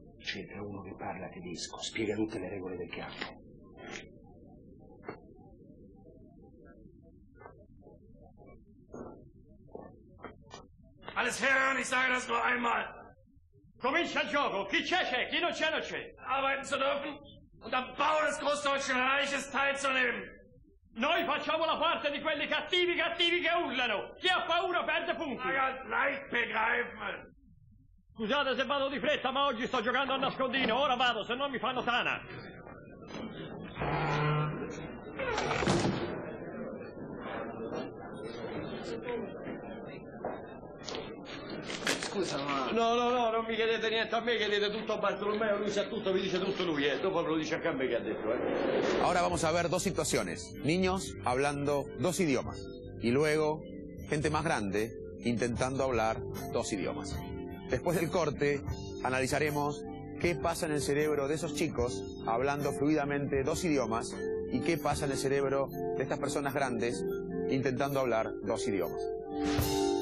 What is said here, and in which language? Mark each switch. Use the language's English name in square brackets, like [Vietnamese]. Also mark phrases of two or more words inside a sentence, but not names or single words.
[Italian] c'entra uno che parla tedesco? Spiega tutte le regole del campo. [German] Alles hören, ich sage das nur einmal. [Italian] Comincia il gioco. Chi c'è? Chi non c'è, non c'è. [German] Arbeiten zu dürfen und am Bau des Großdeutschen Reiches teilzunehmen. [Italian] Noi facciamo la parte di quelli cattivi che urlano. Chi ha paura perde punti. [German] Ganz leicht begreifen. [Italian] Scusate se vado di fretta, ma oggi sto giocando a nascondino. Ora vado, se no mi fanno tana. Scusa, ma... No, non mi chiedete niente a me, chiedete tutto a Bartolomeo, lui sa tutto, vi dice tutto lui, dopo ve lo dice a me che ha detto, [Spanish] Ahora vamos a ver dos situaciones. Niños hablando dos idiomas. Y luego, gente más grande intentando hablar dos idiomas. Después del corte, analizaremos qué pasa en el cerebro de esos chicos hablando fluidamente dos idiomas y qué pasa en el cerebro de estas personas grandes intentando hablar dos idiomas.